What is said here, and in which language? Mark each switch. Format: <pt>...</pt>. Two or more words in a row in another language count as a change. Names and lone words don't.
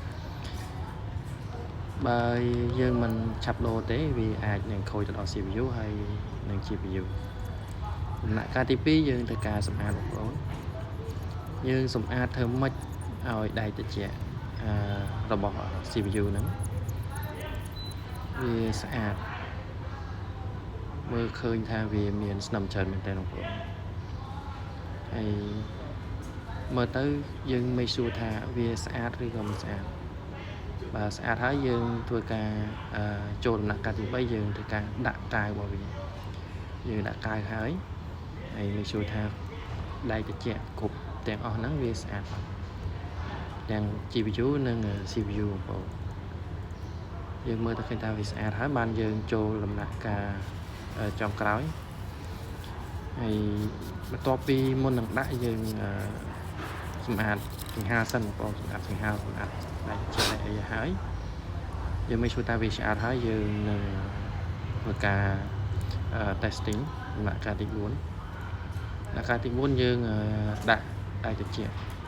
<km>បើយើងមិនឆាប់ដូរទេវាអាចនឹងខូចទៅដល់ CPU ហើយនឹង GPU ដំណាក់កាលទី2យើងត្រូវការសម្អាតបងប្អូនយើងសម្អាតធ្វើម៉េចឲ្យដៃត្រជាក់របស់ CPU ហ្នឹង វាស្អាតមើលឃើញថាវាមានស្នឹមច្រើនមែនតើបងប្អូនហើយមើលទៅយើង</km> <en>make sure</en> <km>ថាវាស្អាតឬក៏មិនស្អាតបើស្អាតហើយយើងធ្វើ ការចូលដំណាក់កាលទី3យើងធ្វើការដាក់កាវរបស់វាយើងដាក់កាវហើយ</km> <en>make sure</en> <km>ថាដៃត្រជាក់ គ្រប់ទាំងអស់ហ្នឹងវាស្អាតទាំង GPU និង CPU បងប្អូនយើងមើលទៅឃើញថាវាស្អាត ហើយបានយើងចូលដំណាក់កាលចុងក្រោយហើយបន្ទាប់ពីមុននឹងដាក់យើងសម្អាតចង្ហាសិនបងប្អូនសម្អាតចង្ហាសម្អាតដៃត្រជាក់អីហើយយើងមិន sure ថាវាស្អាតហើយយើងនឹងធ្វើការ testing ដំណាក់កាលទី4ដំណាក់កាលទី4យើងដាក់ដៃត្រជាក់</km>